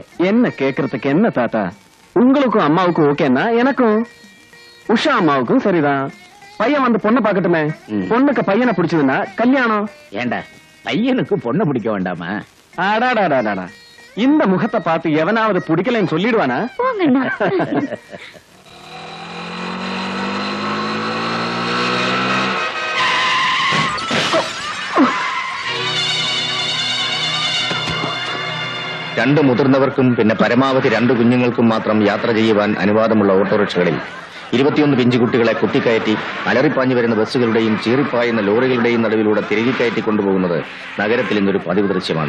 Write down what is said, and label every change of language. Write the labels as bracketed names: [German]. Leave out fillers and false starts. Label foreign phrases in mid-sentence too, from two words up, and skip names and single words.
[Tamil] என்ன கேக்குறதுக்கு என்ன தாத்தா, உங்களுக்கும் அம்மாவுக்கும் ஓகேன்னா எனக்கும், உஷா அம்மாவுக்கும் சரிதான். பையன் வந்து பொண்ணை பாக்கட்டுமே. பொண்ணுக்கு பையனை பிடிச்சதுன்னா கல்யாணம். ஏண்டா, பையனுக்கு பொண்ணை பிடிக்க வேண்டாமா? அடாடாடாடாடா, இந்த முகத்தை பார்த்து எவனாவது பிடிக்கலன்னு சொல்லிடுவானா? போங்கண்ணா. [Malayalam] രണ്ട് മുതിർന്നവർക്കും പിന്നെ പരമാവധി 2 കുഞ്ഞുങ്ങൾക്കും മാത്രം യാത്ര ചെയ്യുവാൻ അനുവാദമുള്ള ഓട്ടോറിക്ഷകളിൽ 21 പിഞ്ചു കുട്ടികളെ കുത്തിക്കയറ്റി അലറിപ്പാഞ്ഞു വരുന്ന ബസ്സുകളുടെയും ചീറിപ്പായുന്ന ലോറികളുടെയും നടുവിലൂടെ തിരികെ കയറ്റി കൊണ്ടുപോകുന്നത് നഗരത്തിൽ ഇന്നൊരു പതിവ് ദൃശ്യമാണ്.